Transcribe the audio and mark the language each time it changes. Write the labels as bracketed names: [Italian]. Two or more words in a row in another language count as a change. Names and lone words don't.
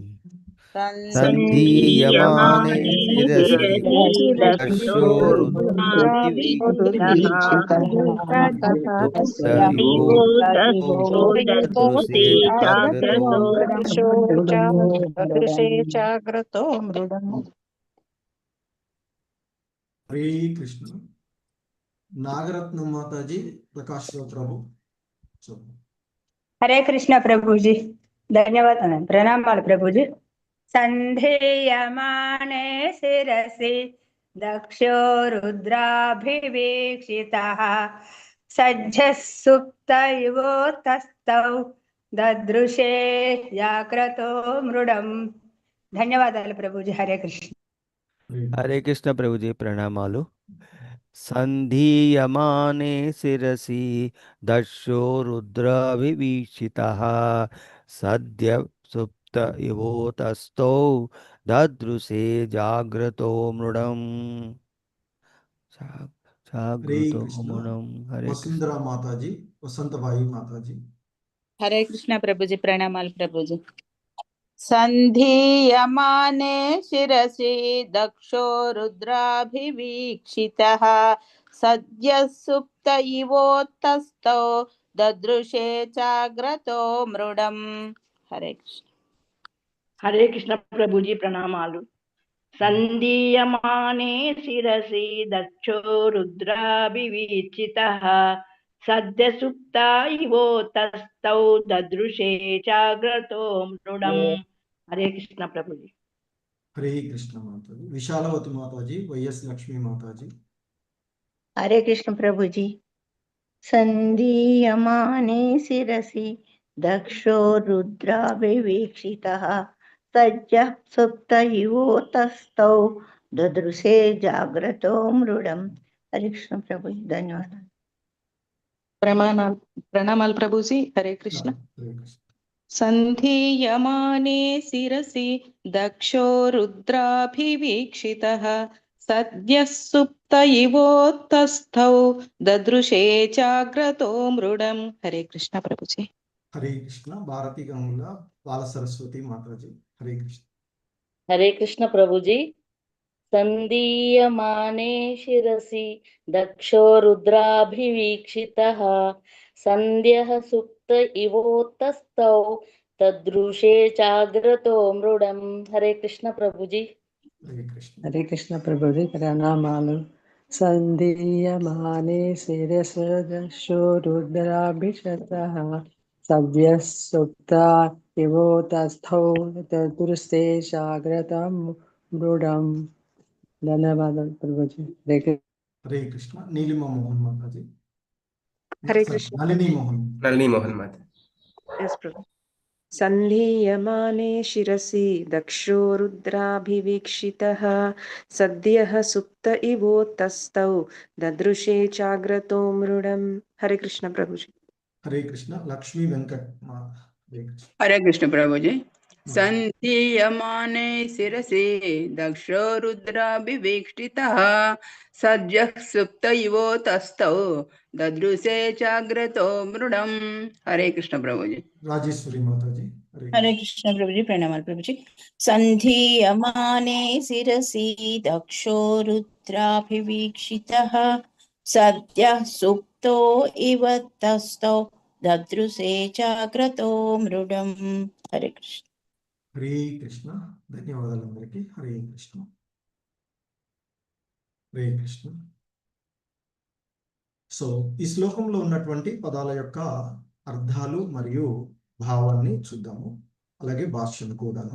[Sanskrit] सन्धीयमाने शिरसि दक्षो ददृशे चाग्रतो मृडम्। [Hindi] हरे कृष्ण नागरत्न माता जी प्रकाश प्रभु। हरे कृष्ण प्रभु जी, धन्यवाद प्रणाम प्रभु जी। [Sanskrit] संधेयमाने शिरसि दक्षो रुद्राभिवीक्षितः सज्जः सुप्त इवोतस्तौ ददृशे जाग्रतो मृडम्। [Telugu] ధన్యవాదాలు ప్రభుజీ. హరే కృష్ణ. [Hindi] हरे कृष्ण प्रभु जी प्रणामालु। [Sanskrit] संधीयमाने शिरसि दक्षो रुद्राभिवीक्षितः सद्य सुप्त इवोतस्थौ ददृशे जाग्रतो मृडम्। जाग्रतो मृडम्। हरे [Hindi] वसुंधरा माता जी, वसंत भाई माता जी। हरे कृष्ण प्रभुजी, प्रणामाल प्रभुजी। [Sanskrit] संधीयमाने शिरसि दक्षो रुद्राभिवीक्षितः सद्यः सुप्त इवोतस्थौ ददृशे चाग्रतो मृडम्। [Hindi] हरे कृष्ण। हरे कृष्ण प्रभु जी प्रणामालु। [Sanskrit] संदीयमाने शिरसि दक्षो रुद्राभिवीक्षितः सद्य सुप्ता इवोतस्थौ ददृशे चाग्रतो मृडम्। [Hindi] हरे कृष्ण प्रभु जी। हरे कृष्ण माता जी। विशालवती माता जी, वैएस लक्ष्मी माता जी। हरे कृष्ण प्रभु जी। [Sanskrit] संदीयमाने शिरसि दक्षो रुद्राभिवीक्षितः सज्जः सुप्त इवोतस्थौ ददृशे जाग्रतो मृडम्। [Hindi] हरे कृष्ण प्रभु जी, धन्यवाद। प्रणामाल प्रभुजी। हरे कृष्ण। [Sanskrit] संधीयमाने शिरसि दक्षो रुद्राभिवीक्षितः सद्यः सुप्त इवोतस्थौ ददृशे चाग्रतो मृडम्। [Hindi] हरे कृष्ण प्रभुजी। हरे कृष्ण भारती गंगुला बाल सरस्वती माता जी। हरे कृष्ण। हरे कृष्ण प्रभु जी। [Sanskrit] संदीयमाने शिरसि दक्षो रुद्राभिवीक्षितः सन्ध्यः सुप्त इवोतस्थौ तदृशे चाग्रतो मृडम्। [Hindi] हरे कृष्ण प्रभु जी। हरे कृष्ण प्रभु जी प्रणामालु। [Sanskrit] संधीयमाने शिरसि दक्षो रुद्राभिषतः सद्यः सुप्ता इवोतस्थौ ददृशे जाग्रतं मृडम्। [Hindi] धन्यवाद प्रभु जी। हरे कृष्ण नीलिमा मोहन माता जी। हरे कृष्ण। नलिनी मोहन माता। यस प्रभु। [Sanskrit] संधीयमाने शिरसि दक्षो रुद्राभिवीक्षितः सद्यः सुप्त इवोतस्थौ ददृशे चाग्रतो मृडम्। [Hindi] हरे कृष्ण प्रभु जी। हरे कृष्ण लक्ष्मी वेंकट माता। हरे कृष्ण प्रभु जी। [Sanskrit] सन्धीयमाने शिरसि दक्षो रुद्राभिवीक्षितः सद्यः सुप्त इवोतस्थौ ददृशे जाग्रतो मृडम्। [Hindi] हरे कृष्ण प्रभु जी। राजेश्वरी माता जी हरे कृष्ण प्रभु जी। प्रणाम प्रभु जी। [Sanskrit] सन्धीयमाने शिरसि दक्षो रुद्राभिवीक्षितः सद्यः सुप्तो इव तस्थौ ददृशे जाग्रतो मृडम्। [Hindi] हरे कृष्ण। [Telugu] హరే కృష్ణ. ధన్యవాదాలు అందరికీ. హరే కృష్ణ. హరే కృష్ణ. సో ఈ శ్లోకంలో ఉన్నటువంటి పదాల యొక్క అర్థాలు మరియు భావాన్ని చూద్దాము, అలాగే భాష్యం కూడాను.